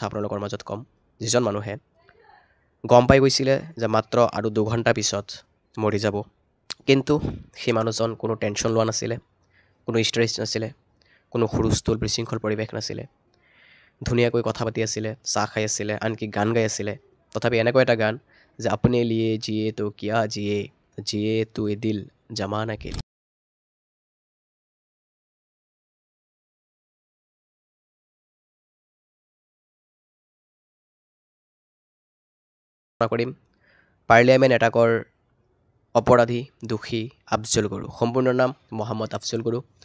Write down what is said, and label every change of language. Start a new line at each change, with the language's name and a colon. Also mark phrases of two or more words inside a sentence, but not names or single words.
Assamese: আপোনালোকৰ মাজত ক'ম যিজন মানুহে গম পাই গৈছিলে যে মাত্ৰ আৰু 2 ঘণ্টা পিছত মৰি যাব কিন্তু সেই মানুহজন কোনো টেনশ্যন লোৱা নাছিলে কোনো ষ্ট্ৰেছ নাছিলে কোনো হুলস্থুল বিশৃংখল পৰিৱেশ নাছিলে ধুনীয়াকৈ কথা পাতি আছিলে চাহ খাই আছিলে আনকি গান গাই আছিলে তথাপি এনেকৈ এটা গান যে
Hindi: अपने लिए जिए तो क्या जिए तो ये दिल जमाना के लिए
Assamese: কৰিম পাৰ্লিয়ামেণ্ট এটাকৰ অপৰাধী দোষী আফজল গুৰু সম্পূৰ্ণ নাম মহম্মদ আফজল গুৰু